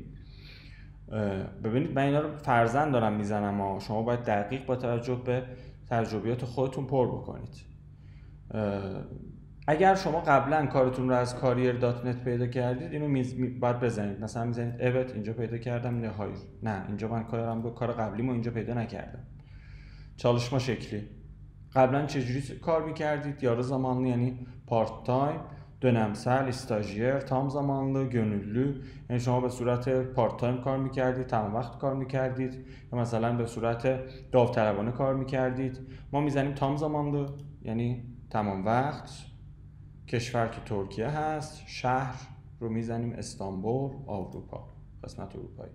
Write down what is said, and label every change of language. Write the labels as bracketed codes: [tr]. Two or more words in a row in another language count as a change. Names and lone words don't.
[fa] ببینید من اینا رو فرضاً دارم میزنم و شما باید دقیق با توجه به تجربیات خودتون پر بکنید. اگر شما قبلا کارتون رو از karrier.net پیدا کردید اینو باید بزنید. مثلا میزنید evet اینجا پیدا کردم، نه hayır نه اینجا من کار قبلیمو اینجا پیدا نکردم. [tr] çalışma şekli [fa] قبلا چجوری کار میکردید؟ [tr] yarı zamanlı [fa] یعنی [en] part time، [tr] dönemsel, stajyer, tam zamanlı, gönüllü [fa] یعنی شما به صورت [en] part time [fa] کار میکردید، تمام وقت کار میکردید، یا مثلا به صورت داوطلبانه کار میکردید. ما میزنیم [tr] tam zamanlı [fa] یعنی تمام وقت. کشور که ترکیه هست، شهر رو میزنیم استانبول، اروپا، قسمت اروپایی.